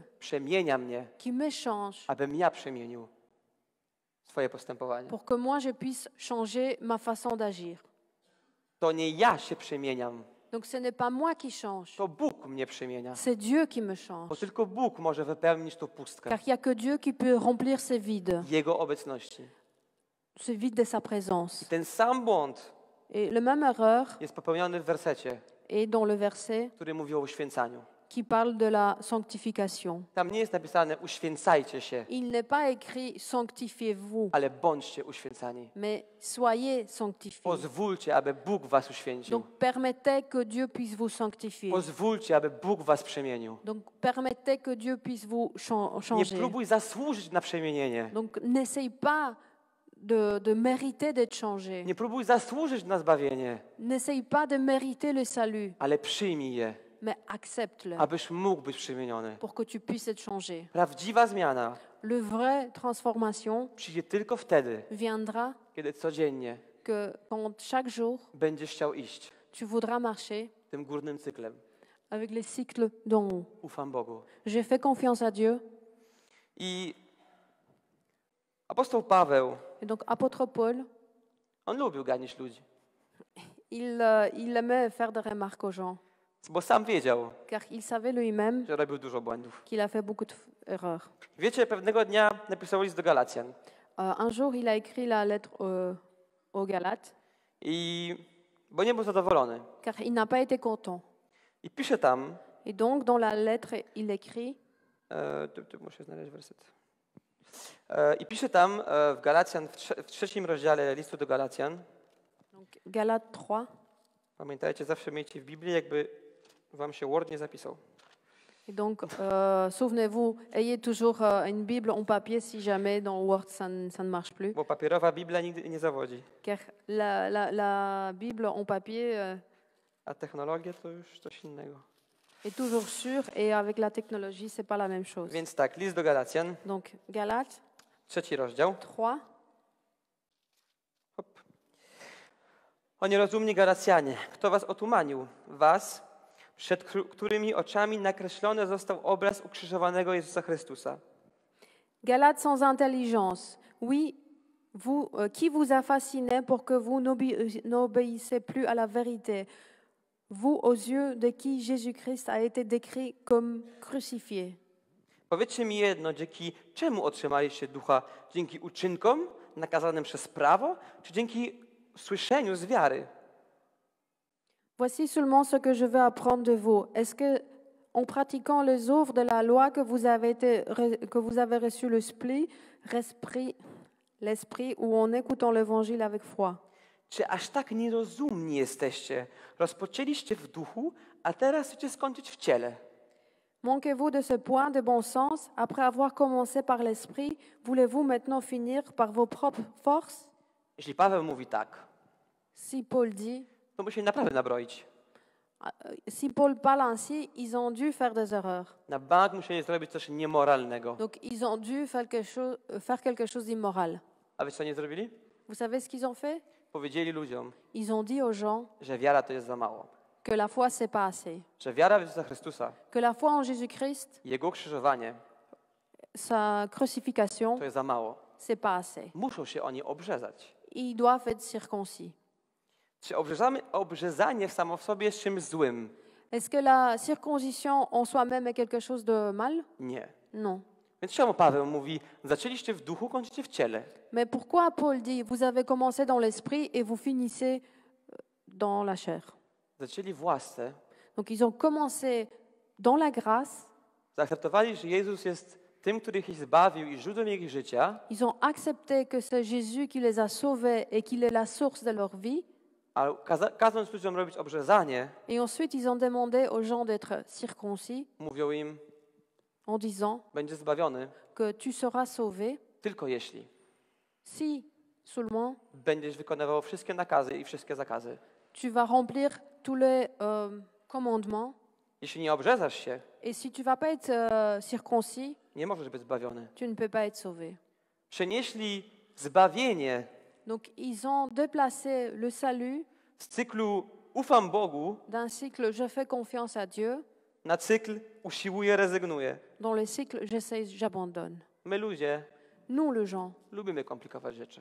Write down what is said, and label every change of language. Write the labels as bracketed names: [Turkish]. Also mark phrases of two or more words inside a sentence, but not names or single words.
[Polish] przemienia mnie, [French] qui me change [Polish] abym ja przemienił swoje postępowanie. [French] pour que moi je puisse changer ma façon d'agir. [Polish] To nie ja się przemieniam, [French] Donc ce n'est pas moi qui change, [Polish] to Bóg mnie przemienia. [French] c'est Dieu qui me [Polish] Bo [French] change. [Polish] tylko Bóg może wypełnić tą pustkę [French] Car il n'y a que Dieu qui peut remplir ces vides, [Polish] Jego obecności. [French] ce vide de sa présence. [Polish] I ten sam błąd [French] Et le même erreur [Polish] jest popełniony w wersecie, [French] est dans le verset [Polish] który mówi o uświęcaniu. [French] qui parle de la sanctification. [Polish] Tam nie jest napisane uświęcajcie się, [French] Il n'est pas écrit sanctifiez-vous, [Polish] ale bądźcie uświęcani. [French] mais soyez sanctifiés. [Polish] Pozwólcie, aby Bóg was uświęcił. [French] Donc permettez que Dieu puisse vous sanctifier. [Polish] Pozwólcie, aby Bóg was przemienił. [French] Donc permettez que Dieu puisse vous [Polish] Nie [French] changer. [Polish] próbuj zasłużyć na przemienienie. [French] Donc n'essaye pas de mériter d'être changé. [Polish] Nie próbuj zasłużyć na zbawienie, [French] N'essaye pas de mériter le salut, [Polish] ale przyjmij je, [French] mais accepte-le [Polish] abyś mógł być przemieniony. [French] pour que tu puisses être changé. [Polish] Prawdziwa zmiana [French] Le vraie transformation [Polish] przyjdzie tylko wtedy, [French] viendra [Polish] kiedy codziennie [French] que quand chaque jour [Polish] będziesz chciał iść [French] tu voudras marcher [Polish] tym górnym cyklem. [French] avec les cycles d'en haut. [Polish] Ufam Bogu. [French] J'ai fait confiance à Dieu. [Polish] I apostoł Paweł, [French] Et donc apôtre Paul, [Polish] on lubił ganić ludzi, [French] il aimait faire des remarques aux gens, [Polish] bo sam wiedział, [French] car il savait lui-même [Polish] że robił dużo błędów. [French] qu'il a fait beaucoup d'erreurs. [Polish] Wiecie, pewnego dnia napisał list do Galacjan [French] Un jour, il a écrit la lettre aux Galates, [Polish] bo nie był zadowolony. [French] car il n'a pas été content. [Polish] I pisze tam, [French] Et donc, dans la lettre, il écrit, [Polish] muszę znaleźć werset. I pisze tam w Galacjan, w trzecim rozdziale listu do Galacjan, [French] donc Galates 3, [Polish] pamiętajcie, zawsze miejcie w Biblii, jakby wam się Word nie zapisał. [French] et donc souvenez-vous, ayez toujours une Bible en papier si jamais dans Word ça ne marche plus, [Polish] Bo papierowa Biblia nigdy nie zawodzi, [French] car la Bible en papier [Polish] a technologia to już coś innego. [French] est toujours sûre, et avec la technologie, c'est pas la même chose. [Polish] Więc tak, list do Galacjan, [French] Donc Galates trzeci rozdział. 3, [Polish] Hop. O nierozumni Galacjanie, kto was otumanił? Was, przed którymi oczami nakreślony został obraz ukrzyżowanego Jezusa Chrystusa. [French] Galates sans intelligence, oui, vous, qui vous a fasciné pour que vous n'obéissez plus à la vérité, vous aux yeux de qui Jésus-Christ a été décrit comme crucifié. [Polish] Powiedzcie mi jedno, dzięki czemu otrzymaliście ducha? Dzięki uczynkom nakazanym przez prawo, czy dzięki słyszeniu z wiary? [French] Voici seulement ce que je veux apprendre de vous. Est-ce que, en pratiquant les œuvres de la loi que vous avez reçu l'esprit, ou en écoutant l'évangile avec foi? [Polish] Czy aż tak nierozumni jesteście? Rozpoczęliście w duchu, a teraz chcecie skończyć w ciele. [French] Manquez-vous de ce point de bon sens? Après avoir commencé par l'esprit, voulez-vous maintenant finir par vos propres forces? [Polish] Jeśli Paweł mówi tak, [French] Si Paul dit, [Polish] to musieli naprawdę nabroić. [French] si Paul parle ainsi, ils ont dû faire des erreurs. [Polish] Na bank musieli zrobić coś niemoralnego. [French] Donc ils ont dû faire quelque chose d'immoral. [Polish] A wiecie, co nie zrobili? [French] Vous savez ce qu'ils ont fait? [Polish] Powiedzieli ludziom, [French] Ils ont dit aux gens [Polish] że wiara to jest za mało. [French] que la foi, c'est pas assez. [Polish] Że wiara w Jezusa Chrystusa, [French] Que la foi en Jésus-Christ, [Polish] Jego ukrzyżowanie, [French] sa crucifixion, [Polish] to jest za mało. [French] c'est pas assez. [Polish] Muszą się oni obrzezać. [French] Ils doivent être circoncis. [Polish] Czy obrzezanie samo w sobie jest czymś złym? [French] Est-ce que la circoncision en soi-même est quelque chose de mal? [Polish] Nie. [French] Non. [Polish] Więc czemu Paweł mówi, zaczęliście w duchu, kończycie w ciele? [French] Mais pourquoi Paul dit, vous avez commencé dans l'esprit et vous finissez dans la chair? [Polish] Zaczęli w łasce, [French] Donc ils ont commencé dans la grâce, [Polish] zaakceptowali, że Jezus jest tym, który ich zbawił i źródłem ich życia, [French] ils ont accepté que c'est Jésus qui les a sauvés et qu'il est la source de leur vie. [Polish] a kazząc ludziom robić obrzezanie, [French] Et ensuite, ils ont demandé aux gens d'être circoncis [Polish] mówią im, [French] en disant [Polish] będziesz zbawiony, [French] que tu seras sauvé [Polish] tylko jeśli [French] si seulement [Polish] będziesz wykonywał wszystkie nakazy i wszystkie zakazy. [French] tu vas remplir tous les commandements. [Polish] Jeśli nie obrzezasz się, [French] Et si tu vas pas être circoncis, [Polish] nie możesz być zbawiony. [French] tu ne peux pas être sauvé. [Polish] Przenieśli zbawienie [French] Donc ils ont déplacé le salut [Polish] z cyklu ufam Bogu [French] d'un cycle je fais confiance à Dieu [Polish] na cykl usiłuję, rezygnuję. [French] dans le cycle j'essaie, j'abandonne. [Polish] My ludzie [French] Nous, les gens, [Polish] lubimy komplikować rzeczy.